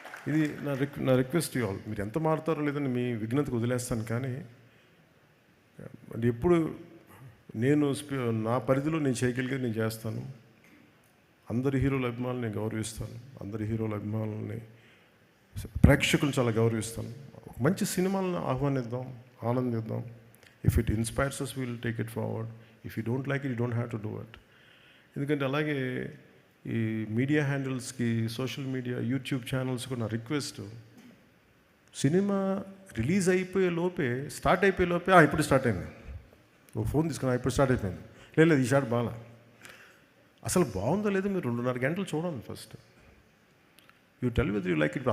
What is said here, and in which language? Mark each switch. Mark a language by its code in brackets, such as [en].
[te] ఇది నా request all. మీరు ఎంత మారుతారో లేదని మీ విఘ్నతకు వదిలేస్తాను. కానీ ఎప్పుడు నేను నా పరిధిలో నేను చేయగలిగేది నేను చేస్తాను. అందరి హీరోల అభిమానులు నేను గౌరవిస్తాను. అందరి హీరోల అభిమానులని, ప్రేక్షకులు చాలా గౌరవిస్తాను. మంచి సినిమాలను ఆహ్వానిద్దాం, ఆనందిద్దాం. [en] If it inspires us, we will take it forward. If you don't like it, you don't have to do it. [te] ఎందుకంటే అలాగే ఈ media హ్యాండిల్స్కి, social media, YouTube channels కూడా నా రిక్వెస్ట్, సినిమా రిలీజ్ అయిపోయే లోపే, స్టార్ట్ అయిపోయే లోపే ఇప్పుడు స్టార్ట్ అయింది, ఓ ఫోన్ తీసుకున్నా ఇప్పుడు స్టార్ట్ అయిపోయింది, లేదు ఈ షాట్ బాగా, అసలు బాగుందో లేదో మీరు 2.5 గంటలు చూడండి first. [en] You tell with you like it.